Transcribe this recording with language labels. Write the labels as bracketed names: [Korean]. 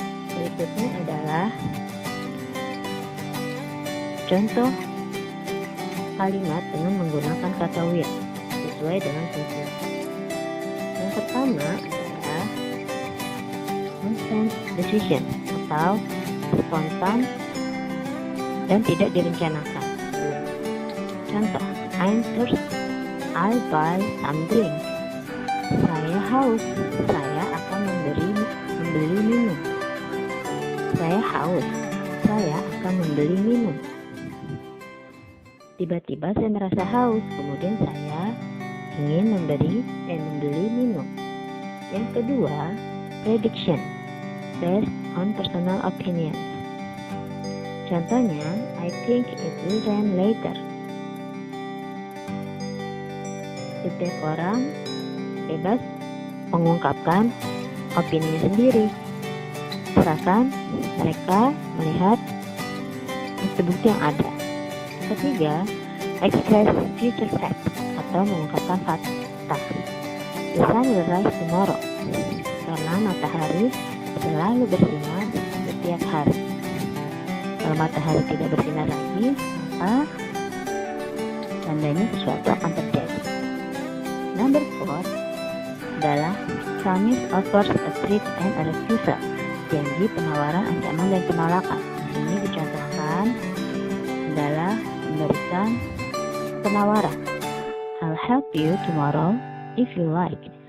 [Indonesian] Berikutnya adalah contoh kalimat dengan menggunakan kata will sesuai dengan fungsi. Yang pertama adalah instant decision atau spontan dan tidak direncanakan. Contoh, [English] I'm thirsty, I'll buy some drink. [Indonesian] Saya haus, saya akan membeli minum. Saya haus, saya akan membeli minum. Tiba-tiba saya merasa haus, kemudian saya ingin membeli minum. Yang kedua, [English] prediction, based on personal opinion. [Indonesian] Contohnya, [English] I think it will rain later. [Indonesian] Setiap orang bebas mengungkapkan opininya sendiri, asalkan mereka melihat bukti-bukti yang ada. Ketiga, [English] express future fact [Indonesian] atau mengungkapkan fakta. [English] The sun will rise tomorrow. [Indonesian] Karena matahari selalu bersinar setiap hari. Kalau matahari tidak bersinar lagi, maka tandanya sesuatu akan terjadi. [English] Number 4 [Indonesian] adalah [English] promise, offers, a threat, and a refusal. [Indonesian] Janji, penawaran, ancaman, dan penolakan. Di sini dicontohkan adalah memberikan penawaran. [English] I'll help you tomorrow if you like.